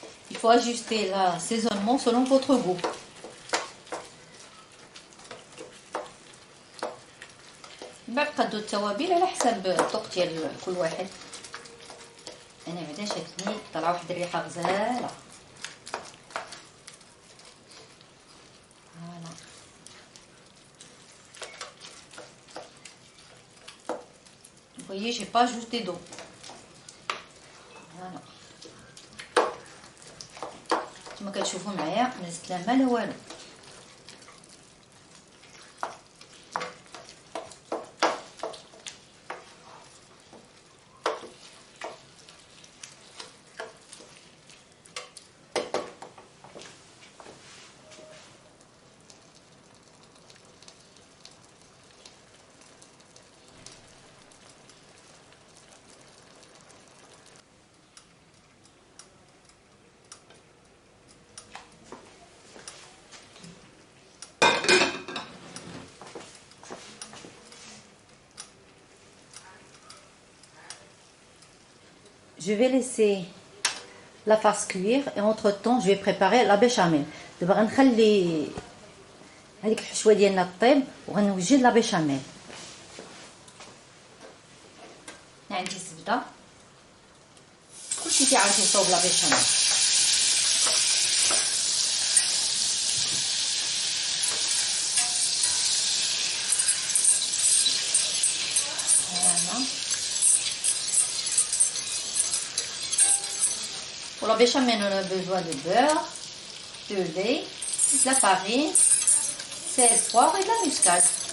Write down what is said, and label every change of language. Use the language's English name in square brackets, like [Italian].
[French] Il faut ajuster l'assaisonnement selon votre goût. [Arabic] بعد قدو التوابل على حسب الذوق ديال كل واحد. انا بعدا شاتني طلع واحد الريحه غزاله. [French] فوالا vous voyez j'ai pas ajouté d'eau. [Arabic] فوالا كما كتشوفوا معايا ما زدت لا ما لا والو. [French] Je vais laisser la farce cuire et entre temps je vais préparer la béchamel. [Arabic] دابا غنخلي هذيك الحشوه ديالنا طيب وغنوجد لا بيشاميل. عندي زبده كلشي كيعرف يصوب لا بيشاميل. [French] Pour la béchamel, on a besoin de beurre, de lait, de la farine, sel, poivre et de la muscade.